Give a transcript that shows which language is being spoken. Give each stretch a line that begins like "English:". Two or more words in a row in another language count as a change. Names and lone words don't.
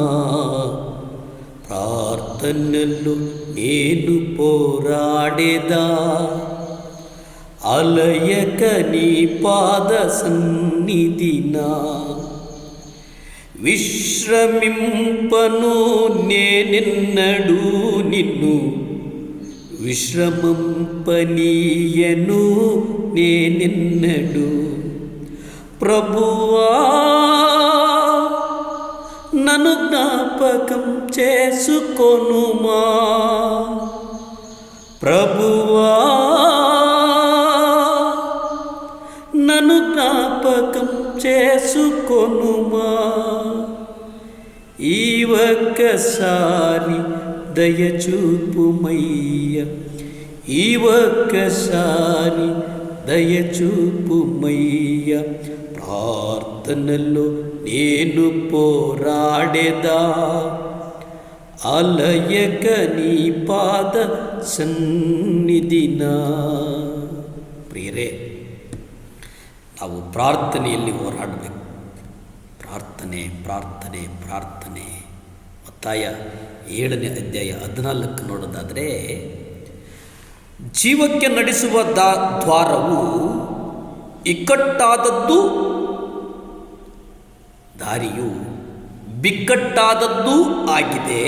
Telugu: ప్రార్థనలో నేను పోరాడెద అలయక నీ పాద సన్నిధిన. విశ్రమింపను నేనెన్నడు నిన్ను, విశ్రమింపనీయను నేనెన్నడు. ప్రభువా నన్ను జ్ఞాపకం చేసుకొనుమా. ప్రభువా నన్ను జ్ఞాపకం చేసుకొనుమా. ఈ ఒక్కసారి దయచూపుమయ్య, ఈ ఒక్కసారి దయచూపుమయ్య. ప్రార్థనలో నేను పోరాడెద అలయక నీ పాద సన్నిధిన.
Kannada: ಪ್ರಿಯರೇ, ನಾವು ಪ್ರಾರ್ಥನೆಯಲ್ಲಿ ಹೋರಾಡಬೇಕು. ಪ್ರಾರ್ಥನೆ ಪ್ರಾರ್ಥನೆ ಪ್ರಾರ್ಥನೆ. ಮತ್ತಾಯ 7ನೇ ಅಧ್ಯಾಯ 14 ನೋಡೋದಾದರೆ, ಜೀವಕ್ಕೆ ನಡೆಸುವ ದ್ವಾರವು ಇಕ್ಕಟ್ಟಾದದ್ದು, ದಾರಿಯು ಬಿಕ್ಕಟ್ಟಾದದ್ದು ಆಗಿದೆ.